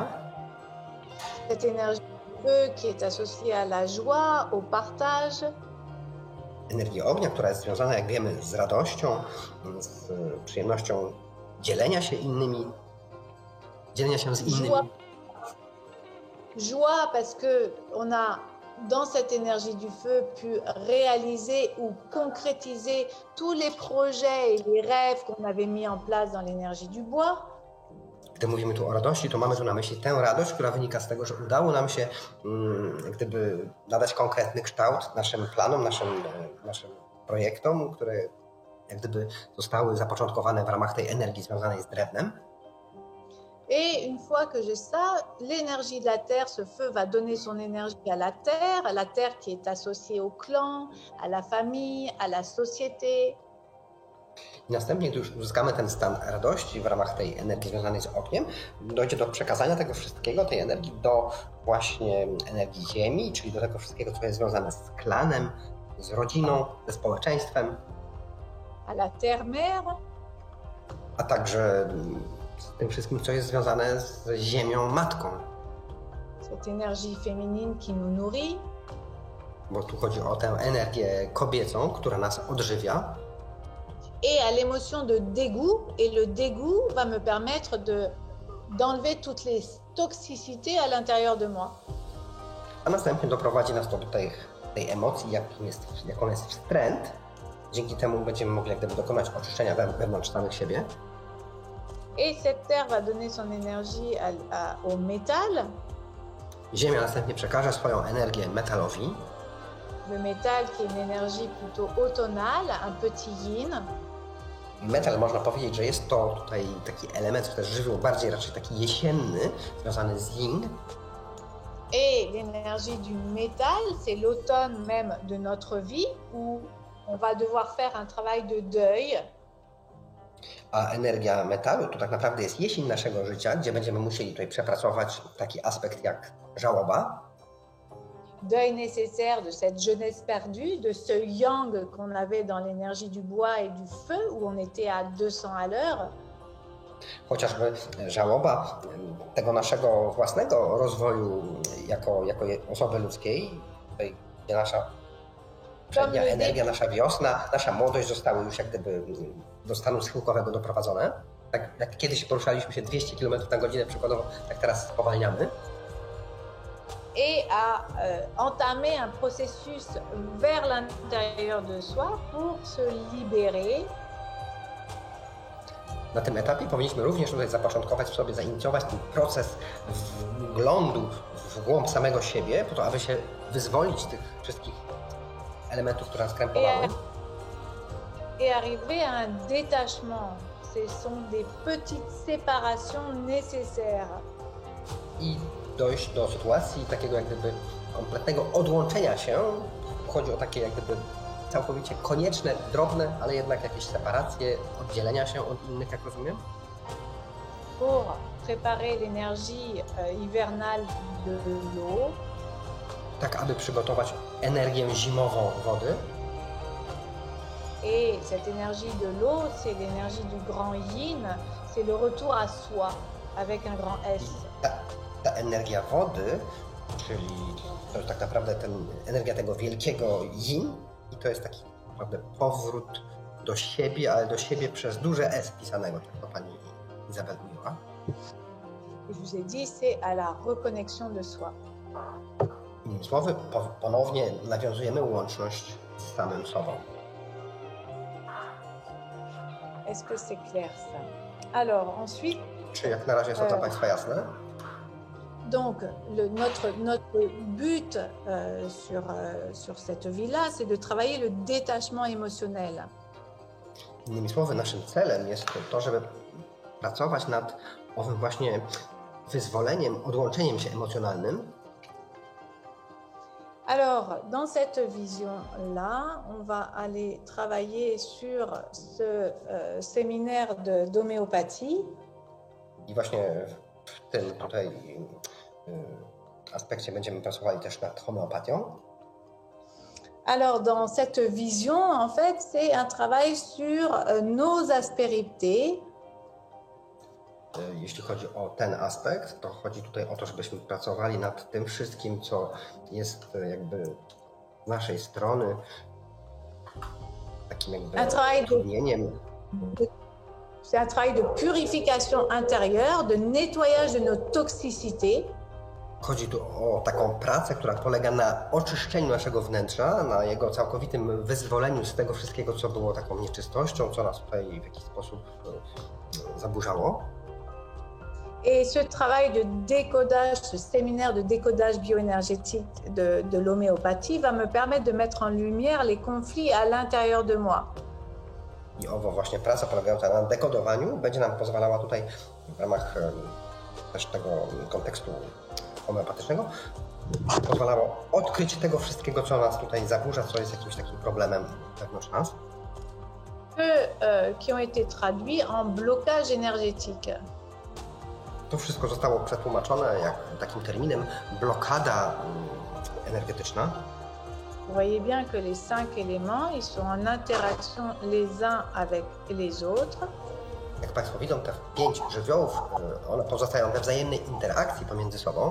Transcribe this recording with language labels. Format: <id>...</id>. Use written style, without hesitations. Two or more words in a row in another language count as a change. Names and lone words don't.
<fr>Cette énergie du feu qui est associée à la joie, au partage.</fr> <pl>Energii ognia, która jest związana, jak wiemy, z radością, z przyjemnością dzielenia się innymi, dzielenia się z innymi.</pl> <fr>Joie parce que on a dans cette énergie du feu pu réaliser ou concrétiser tous les projets et les rêves qu'on avait mis en place dans l'énergie du bois.</fr> <pl>Gdy mówimy tu o radości, to mamy tu na myśli tę radość, która wynika z tego, że udało nam się jak gdyby nadać konkretny kształt naszym planom, naszym projektom, które jak gdyby zostały zapoczątkowane w ramach tej energii związanej z drewnem.</pl> <fr>Et une fois que j'ai ça, l'énergie de la terre, ce feu va donner son énergie à la terre qui est associée au clan, à la famille, à la société.</fr> <pl>I następnie, gdy już uzyskamy ten stan radości w ramach tej energii związanej z ogniem, dojdzie do przekazania tego wszystkiego, tej energii do właśnie energii ziemi, czyli do tego wszystkiego, co jest związane z klanem, z rodziną, ze społeczeństwem.</pl> <fr>À la terre-mère.</fr> <pl>A także z tym wszystkim, co jest związane z ziemią matką.</pl> <fr>Cette énergie féminine qui nous nourrit.</fr> <pl>Bo tu chodzi o tę energię kobiecą, która nas odżywia.</pl> <fr>Et à l'émotion de dégoût. Et le dégoût va me permettre d'enlever toutes les toxicités à l'intérieur de moi.</fr> <pl>A następnie doprowadzi nas to do tej emocji, jaką jest wstręt. Dzięki temu będziemy mogli jak gdyby dokonać oczyszczenia wewnątrz samych siebie.</pl> <fr>Et cette terre va donner son énergie au métal.</fr> <pl>Ziemia następnie przekaże swoją energię metalowi.</pl> <fr>Le métal qui est une énergie plutôt automnale, un petit yin.</fr> <pl>Metal, można powiedzieć, że jest to tutaj taki element, czy też żywioł bardziej raczej taki jesienny, związany z yin.</pl> <fr>Et l'énergie du métal, c'est l'automne même de notre vie où on va devoir faire un travail de deuil.</fr> <pl>A energia metalu to tak naprawdę jest jesień naszego życia, gdzie będziemy musieli tutaj przepracować taki aspekt jak żałoba.</pl> <fr>Deuil nécessaire de cette jeunesse perdue, de ce yang qu'on avait dans l'énergie du bois et du feu, où on était à 200 à l'heure.</fr> <pl>Chociażby żałoba tego naszego własnego rozwoju jako osoby ludzkiej, tutaj gdzie nasza przednia energia, nasza wiosna, nasza młodość zostały już jak gdyby do stanu schyłkowego doprowadzone. Tak jak kiedyś poruszaliśmy się 200 km na godzinę przykładowo, tak teraz spowalniamy.</pl> <fr>Et à entamer un processus vers l'intérieur de soi pour se libérer.</fr> <pl>Na tym etapie powinniśmy również tutaj zapoczątkować w sobie, zainicjować ten proces wglądu w głąb samego siebie, po to, aby się wyzwolić z tych wszystkich elementów, które nas krępowały.</pl> <fr>Et arriver à un détachement. Ce sont des petites séparations nécessaires.</fr> <pl>I dojść do sytuacji takiego jak gdyby kompletnego odłączenia się. Chodzi o takie jak gdyby całkowicie konieczne, drobne, ale jednak jakieś separacje, oddzielenia się od innych, jak rozumiem.</pl> <fr>Pour préparer l'énergie hivernale de l'eau.</fr> <pl>Tak, aby przygotować energię zimową wody.</pl> <fr>Et cette énergie de l'eau, c'est l'énergie du grand yin, c'est le retour à soi, avec un grand S.</fr> <pl>Ta energia wody, czyli to jest tak naprawdę energia tego wielkiego yin, i to jest taki naprawdę powrót do siebie, ale do siebie przez duże S pisanego, tak to pani Izabel mówiła.</pl> <fr>Je vous ai dit, c'est à la reconnexion de soi.</fr> <pl>Innymi słowy, ponownie nawiązujemy łączność z samym sobą.</pl> <fr>Est-ce que c'est clair ça? Alors ensuite.</fr> <pl>Czy jak na razie jest to dla Państwa jasne?</pl> <fr>Donc notre but sur cette vie-là, c'est de travailler le détachement émotionnel.</fr> <pl>Innymi słowy, naszym celem jest to, żeby pracować nad owym właśnie wyzwoleniem, odłączeniem się emocjonalnym.</pl> <fr>Alors, dans cette vision-là, on va aller travailler sur ce séminaire d'homéopathie.</fr> <pl>I właśnie w tym tutaj aspekcie będziemy pracowali też nad homeopatią.</pl> <fr>Alors, dans cette vision, en fait, c'est un travail sur nos aspérités.</fr> <pl>Jeśli chodzi o ten aspekt, to chodzi tutaj o to, żebyśmy pracowali nad tym wszystkim, co jest jakby z naszej strony takim jakby utrudnieniem.</pl> <fr>C'est un travail de purification intérieure, de nettoyage de nos toxicités.</fr> <pl>Chodzi tu o taką pracę, która polega na oczyszczeniu naszego wnętrza, na jego całkowitym wyzwoleniu z tego wszystkiego, co było taką nieczystością, co nas tutaj w jakiś sposób zaburzało.</pl> <fr>Et ce travail de décodage, ce séminaire de décodage bioénergétique de l'homéopathie va me permettre de mettre en lumière les conflits à l'intérieur de moi.</fr> <pl>I owo właśnie praca polegająca na dekodowaniu będzie nam pozwalała tutaj w ramach też tego kontekstu homeopatycznego pozwalało odkryć tego wszystkiego, co nas tutaj zaburza, co jest jakimś takim problemem wewnątrz nas.</pl> <fr>Qui ont été traduits en blocage énergétique.</fr> <pl>To wszystko zostało przetłumaczone jak takim terminem blokada energetyczna.</pl> <fr>Vous voyez bien que les 5 éléments, ils sont en interaction les uns avec les autres.</fr> <pl>Jak Państwo widzą, te 5 żywiołów, one pozostają we wzajemnej interakcji pomiędzy sobą.</pl>